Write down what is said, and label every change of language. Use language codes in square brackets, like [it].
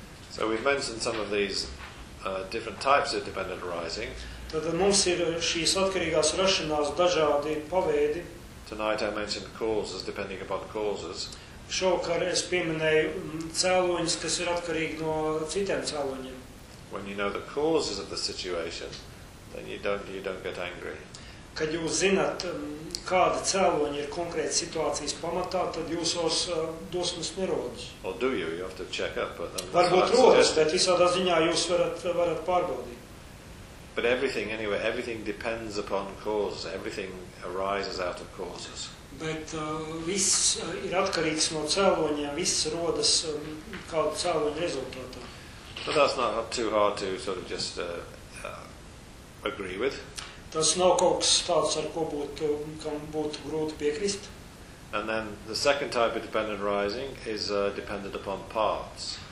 [en] So we've mentioned some of these different types of dependent arising. [lv] Tad mums ir šīs atkarīgās rašanās dažādi paveidi. [en] Tonight I mentioned causes, depending upon causes. [lv] Šovakar es pieminēju cēloņus, kas ir atkarīgi no citiem cēloņiem. [en] When you know the causes of the situation, then you don't get angry. [lv] Kad jūs zināt, kāda cēloņa ir konkrēta situācijas pamatā, tad jūsos dosmas nerodas. [en] Or do you? You have to check up. [lv] Varbūt rodas, bet visādā ziņā jūs varat pārbaudīt. [en] But everything, anyway, everything depends upon causes. Everything arises out of causes. [lv] Bet viss ir atkarīgs no cēloņiem, viss rodas kādu cēloņu rezultātā. [en] But that's not too hard to sort of just agree with. [lv] Tas nav kaut kas tāds, ar ko būtu, kam būtu grūti piekrist. [en] And then the second type of dependent arising is dependent upon parts.